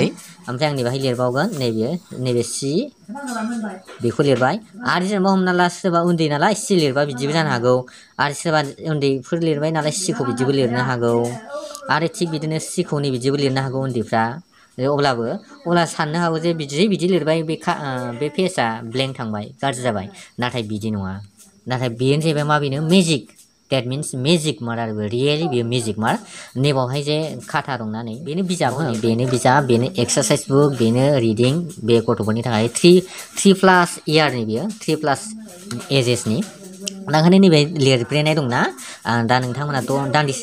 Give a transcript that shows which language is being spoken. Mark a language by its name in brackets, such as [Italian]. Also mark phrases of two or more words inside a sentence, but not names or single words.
[Bodo] ओमफ्राय आंनि बाहाय लिरबावगोन नैबे सि बेखौ लिरबाय आरो जेनेबा हमना ला सोरबा उन्दै नालाय सि लिरबा बिदिबो जानो हागौ आरो सोरबा उन्दैफोर लिरबाय नालाय सिखौ बिदिबो लिरनो हागौ आरो थिग बिदिनो सिखौ नै बिदिबो लिरनो हागौ उन्दैफ्रा अब्ला साननो हागौ जे बिदि लिरबाय बे पेजआ ब्लेंक थांबाय गाज्रि जाबाय नाथाय बिदि नङा नाथाय बेनो जाहैबाय मा बेनो मेजिक [English] That means magic [Bodo] मार आरो रियेलि बेयो मेजिक मार नैबावहाय जे खाथा दंना नै बेनो बिजाब बेनो एक्सारसाइज बुक बेनो रिडिं बे गथ'फोरनि थाखाय 3+ इयारनि बियो 3+ एजेसनि ओंखायनो नैबे लिरब्रेनाय दंना दा नोंथांमोनाथ' दान्दिसे